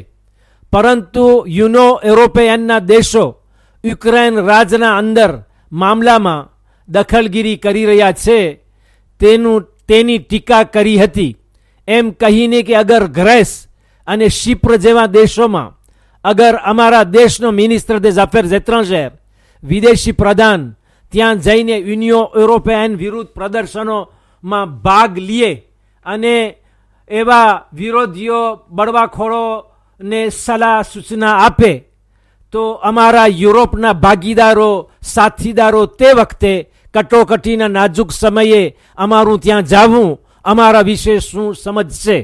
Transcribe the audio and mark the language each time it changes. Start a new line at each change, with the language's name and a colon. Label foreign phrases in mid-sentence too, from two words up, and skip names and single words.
Gujarati: પરંતુ યુરોપિયનના દેશો યુક્રેન રાજના અંદર મામલામાં દખલગીરી કરી રહ્યા છે, તેની ટીકા કરી હતી, એમ કહીને કે અગર ગ્રેસ અને શિપ્ર જેવા દેશોમાં અગર અમારા દેશનો મિનિસ્ટર
French: des Affaires étrangères,
Gujarati: વિદેશી પ્રધાન, ત્યાં જઈને યુરોપિયન વિરુદ્ધ પ્રદર્શનોમાં ભાગ લે અને એવા વિરોધીઓ, બળવાખોરોને સલાહ સૂચના આપે, તો અમારા યુરોપના ભાગીદારો, સાથીદારો તે વખતે કટોકટીના નાજુક સમયે અમારું ત્યાં જવું અમારા વિશે શું સમજશે.